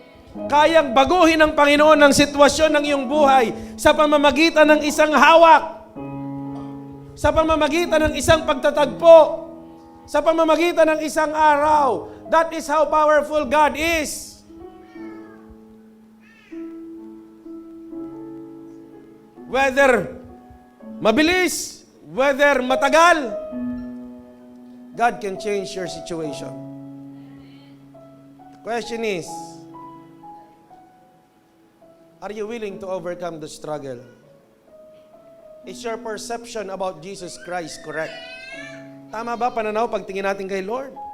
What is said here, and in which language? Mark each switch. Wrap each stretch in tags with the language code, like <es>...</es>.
<tl>Kayang baguhin ng Panginoon ang sitwasyon ng iyong buhay sa pamamagitan ng isang hawak, sa pamamagitan ng isang pagtatagpo, sa pamamagitan ng isang araw.</tl> <en>That is how powerful God is. Whether</en> <tl>mabilis,</tl> <en>whether</en> <tl>matagal,</tl> <en>God can change your situation. The question is, are you willing to overcome the struggle? Is your perception about Jesus Christ correct?</en> <tl>Tama ba pananaw pagtingin natin kay Lord?</tl>